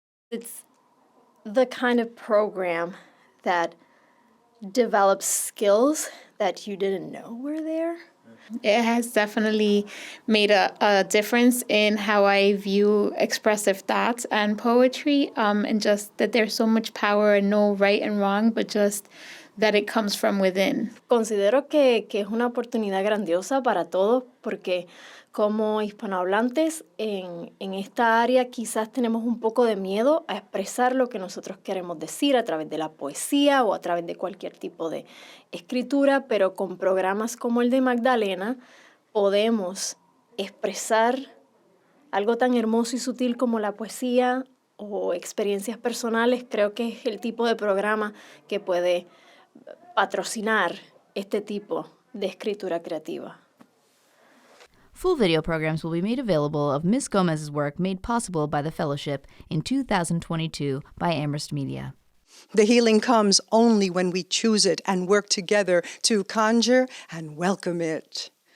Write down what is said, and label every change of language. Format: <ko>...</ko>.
<en>It's the kind of program that develops skills that you didn't know were there. It has definitely made a difference in how I view expressive thoughts and poetry, and just that there's so much power and no right and wrong, but just that it comes from within.</en> <es>Considero que es una oportunidad grandiosa para todos porque como hispanohablantes en esta área quizás tenemos un poco de miedo a expresar lo que nosotros queremos decir a través de la poesía o a través de cualquier tipo de escritura, pero con programas como el de Magdalena podemos expresar algo tan hermoso y sutil como la poesía o experiencias personales. Creo que es el tipo de programa que puede patrocinar este tipo de escritura creativa.</es> <en>Full video programs will be made available of Ms. Gomez's work made possible by the fellowship in 2022 by Amherst Media. The healing comes only when we choose it and work together to conjure and welcome it.</en>